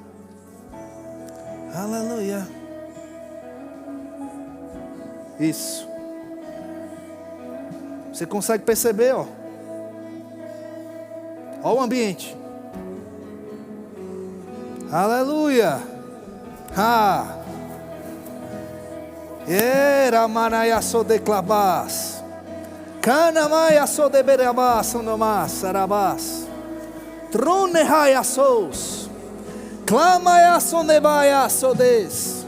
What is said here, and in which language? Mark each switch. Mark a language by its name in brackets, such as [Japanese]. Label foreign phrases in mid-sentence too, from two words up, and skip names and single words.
[Portuguese] Aleluia. Isso. Você consegue perceber, ó? Ó o ambiente. Aleluia. Ha. Era manaya so de clabas. Cana maya so de berabas, onomas, arabas. Trone haya sos. Clamaya son de baya so des.